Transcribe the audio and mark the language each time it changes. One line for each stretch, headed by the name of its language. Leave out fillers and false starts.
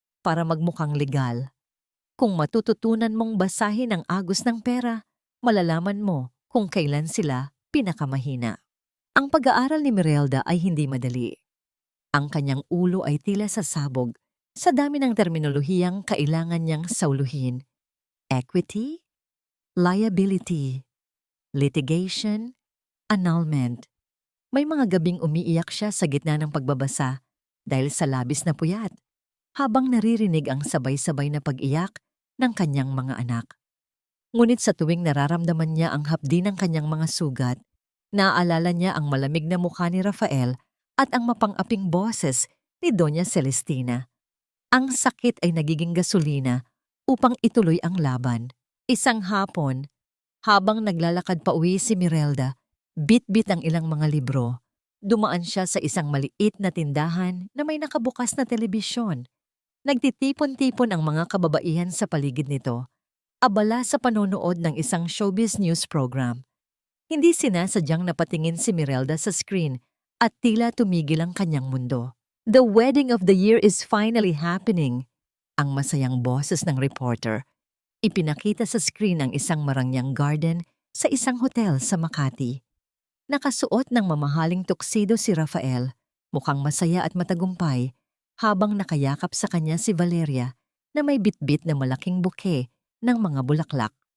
Filipino: para magmukhang legal. Kung matututunan mong basahin ang agos ng pera, malalaman mo kung kailan sila pinakamahina. Ang pag-aaral ni Merelda ay hindi madali. Ang kanyang ulo ay tila sasabog sa dami ng terminolohiyang kailangan niyang sauluhin.
English: Equity, liability, litigation, annulment.
Filipino: May mga gabing umiiyak siya sa gitna ng pagbabasa dahil sa labis na puyat, habang naririnig ang sabay-sabay na pag-iyak ng kanyang mga anak. Ngunit sa tuwing nararamdaman niya ang hapdi ng kanyang mga sugat, naaalala niya ang malamig na mukha ni Rafael at ang mapang-aping boses ni Doña Celestina. Ang sakit ay nagiging gasolina upang ituloy ang laban. Isang hapon, habang naglalakad pa uwi si Merelda, bit-bit ang ilang mga libro. Dumaan siya sa isang maliit na tindahan na may nakabukas na telebisyon. Nagtitipon-tipon ang mga kababaihan sa paligid nito, abala sa panonood ng isang showbiz news program. Hindi sinasadyang napatingin si Merelda sa screen at tila tumigil ang kanyang mundo.
English: The wedding of the year is finally happening.
Filipino: Ang masayang boses ng reporter. Ipinakita sa screen ang isang marangyang garden sa isang hotel sa Makati. Nakasuot ng mamahaling tuxedo si Rafael, mukhang masaya at matagumpay, habang nakayakap sa kanya si Valeria na may bitbit na malaking buke ng mga bulaklak.